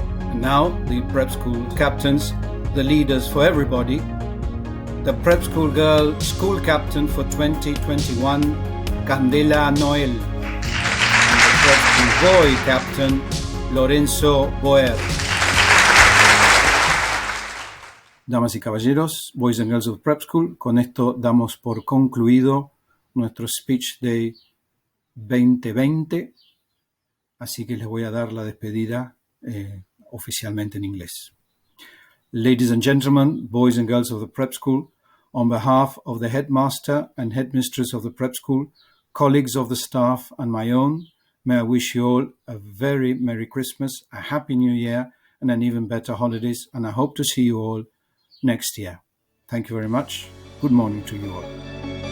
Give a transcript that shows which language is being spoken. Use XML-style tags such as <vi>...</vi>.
<en>And now the prep school captains, the leaders for everybody. The prep school girl school captain for 2021, Candela Noel. And the prep school boy captain, Lorenzo Boer.</en> <es>Damas y caballeros,</es> <en>Boys and Girls of Prep School,</en> <es>con esto damos por concluido nuestro Speech Day 2020, así que les voy a dar la despedida oficialmente en inglés.</es> <en>Ladies and gentlemen, boys and girls of the prep school, on behalf of the headmaster and headmistress of the prep school, colleagues of the staff and my own, may I wish you all a very Merry Christmas, a Happy New Year, and an even better holidays, and I hope to see you all next year. Thank you very much. Good morning to you all.</en>